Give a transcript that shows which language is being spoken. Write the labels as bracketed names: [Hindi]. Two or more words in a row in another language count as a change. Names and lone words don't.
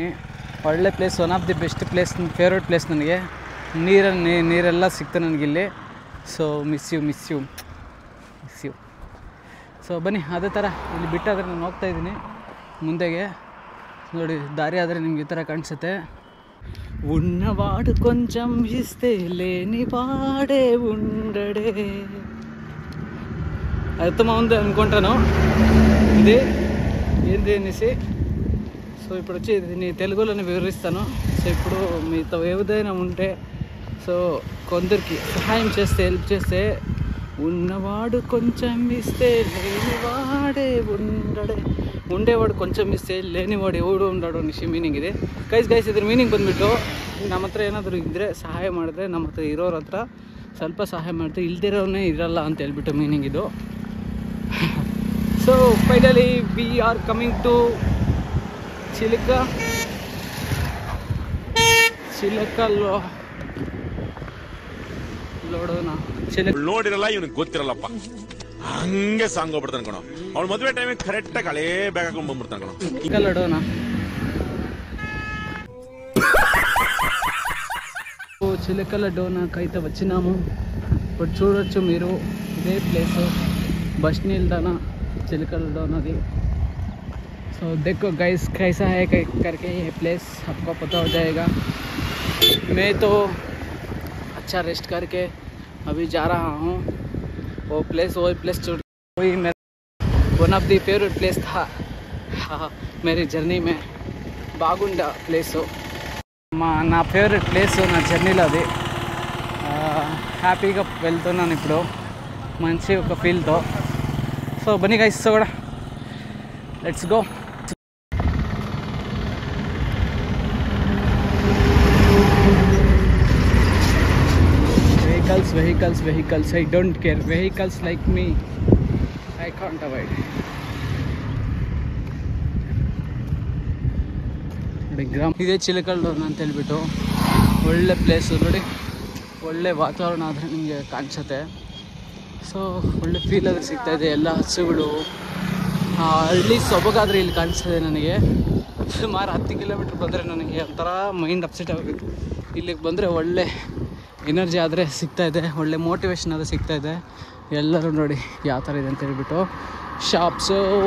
[Kannada] ಒಳ್ಳೆ ಪ್ಲೇಸ್, [English] one of the best place, favourite place [Kannada] ನನಗೆ. ನೀರೆಲ್ಲ ಸಿಕ್ತು ನನಗಿಲ್ಲಿ. [English] so miss you. [Kannada] ಸೊ ಬನ್ನಿ, ಅದೇ ಥರ ಇಲ್ಲಿ ಬಿಟ್ಟಾದರೆ ನಾನು ಹೋಗ್ತಾಯಿದ್ದೀನಿ ಮುಂದೆಗೆ. ನೋಡಿ ದಾರಿ ಆದರೆ ನಿಮ್ಗೆ ಈ ಥರ ಕಾಣಿಸುತ್ತೆ. [Telugu] ఉన్నవాడు కొంచెం ఇస్తే లేని వాడే ఉండడే. అర్థమవుంది అనుకుంటాను ఇది ఏంటి అనేసి. సో ఇప్పుడు వచ్చి దీన్ని తెలుగులోనే వివరిస్తాను. సో ఇప్పుడు మీతో ఏదైనా ఉంటే సో కొందరికి సహాయం చేస్తే, హెల్ప్ చేస్తే, ఉన్నవాడు కొంచెం ఇస్తే లేనివాడే ఉండడే, ఉండేవాడు కొంచెం ఇస్తే, లేనివాడు ఎవడు ఉండడు [Kannada] ಅನ್ನಿಸಿ ಮೀನಿಂಗ್ ಇದೆ ಗೈಸ್. ಇದ್ರ ಮೀನಿಂಗ್ ಬಂದುಬಿಟ್ಟು ನಮ್ಮ ಹತ್ರ ಏನಾದರೂ ಇದ್ದರೆ ಸಹಾಯ ಮಾಡಿದ್ರೆ, ನಮ್ಮ ಹತ್ರ ಇರೋರ ಹತ್ರ ಸ್ವಲ್ಪ ಸಹಾಯ ಮಾಡಿದ್ರೆ ಇಲ್ದಿರೋನೇ ಇರಲ್ಲ ಅಂತ ಹೇಳ್ಬಿಟ್ಟು ಮೀನಿಂಗ್ ಇದು. [English] so finally we are coming to ಚಿಲಕಲ್ಲು ನೋಡೋಣ. [Kannada] ನೋಡಿರಲ್ಲ, ಇವನಿಗೆ ಗೊತ್ತಿರಲ್ಲಪ್ಪ, ಹಂಗೆ ಸಾಂಗ್ ಹೋಗ್ಬಿಡ್ತಾನೆ ಕಣೋ. ಅವ್ಳು ಮದುವೆ ಟೈಮಿಗೆ ಕರೆಕ್ಟಾಗಿ ಹಳೇ ಬ್ಯಾಗ್ ಹಾಕೊಂಡು ಬಂದ್ಬಿಡ್ತಾನೆ ಕಣೋ. ಚಿಲಕಲ್ಲೋಣ. [Telugu] చిలకల డోనాకైతే వచ్చినాము. ఇప్పుడు చూడొచ్చు మీరు, ఇదే ప్లేస్ బస్ నిల్దానా చిలకల డోనాది. [Hindi] సో देखो गाइस कैसा है करके ये प्लेस आपको पता हो जाएगा. मैं तो अच्छा रेस्ट करके अभी जा रहा हूँ वो प्लेस छोड़ वही मेरा [English] one of the favourite place [Hindi] था मेरी जर्नी में [Telugu] బాగుండా ప్లేసు నా [English] favourite place [Telugu] నా జర్నీలో అది హ్యాపీగా వెళ్తున్నాను ఇప్పుడు మంచి ఒక ఫీల్తో సో బన్నీ గైస్ సో కూడా [English] let's go vehicles I don't care vehicles like me I can't avoid [Kannada] ಇದೇ ಚಿಲಕಲ್ ಡೋರ್ನ ಅಂತ ಹೇಳ್ಬಿಟ್ಟು ಒಳ್ಳೆ ಪ್ಲೇಸು ನೋಡಿ ಒಳ್ಳೆ ವಾತಾವರಣ ಆದರೆ ನಿಮಗೆ ಕಾಣಿಸುತ್ತೆ ಸೊ ಒಳ್ಳೆ ಫೀಲ್ ಆದರೆ ಸಿಗ್ತಾಯಿದೆ ಎಲ್ಲ ಹಸುಗಳು ಹಳ್ಳಿ ಸೊಬಗಾದರೆ ಇಲ್ಲಿ ಕಾಣಿಸ್ತದೆ ನನಗೆ ಸುಮಾರು 10 ಕಿಲೋಮೀಟ್ರ್ ಬಂದರೆ ನನಗೆ ಒಂಥರ [English] mind upset [Kannada] ಆಗೋದು ಇಲ್ಲಿಗೆ ಬಂದರೆ ಒಳ್ಳೆ ಎನರ್ಜಿ ಆದರೆ ಸಿಗ್ತಾಯಿದೆ ಒಳ್ಳೆ ಮೋಟಿವೇಶನ್ ಆದರೆ ಸಿಗ್ತಾಯಿದೆ ಎಲ್ಲರೂ ನೋಡಿ ಯಾವ ಥರ ಇದೆ ಅಂತ ಹೇಳ್ಬಿಟ್ಟು ಶಾಪ್ಸು